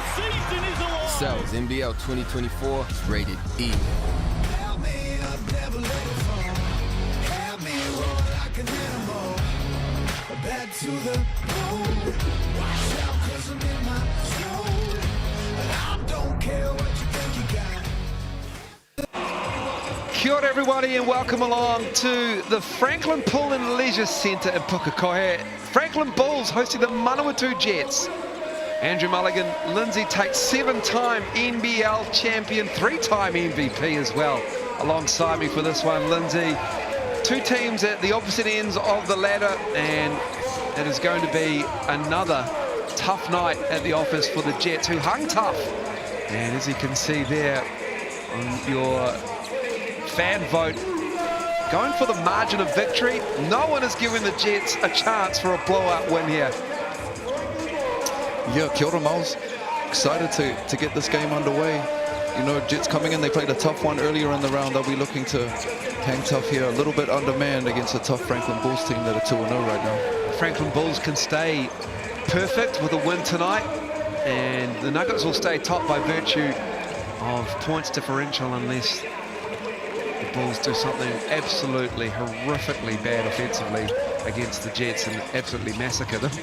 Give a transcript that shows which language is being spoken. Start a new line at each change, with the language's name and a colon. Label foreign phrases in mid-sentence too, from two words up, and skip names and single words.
English: Cells NBL 2024 is rated E. Back to the moon. Watch out, 'cause I'm in my zone. I don't care what you think you got.
Māori: Kia ora
English: everybody and welcome along to the Franklin Pool and Leisure Centre in Pukekohe. Franklin Bulls hosting the Manawatu Jets. Andrew Mulligan, Lindsay Tate, 7-time NBL champion, 3-time MVP as well. Alongside me for this one, Lindsay. Two teams at the opposite ends of the ladder, and it is going to be another tough night at the office for the Jets, who hung tough. And as you can see there on your fan vote, going for the margin of victory. No one is giving the Jets a chance for a blowout win here. Yeah,
Māori: kia ora, Miles.
English: Excited to get this game underway. You know, Jets coming in, they played a tough one earlier in the round. They'll be looking to hang tough here, a little bit undermanned against a tough Franklin Bulls team that are 2-0 right now. Franklin Bulls can stay perfect with a win tonight, and the Nuggets will stay top by virtue of points differential unless the Bulls do something absolutely horrifically bad offensively against the Jets and absolutely massacre them.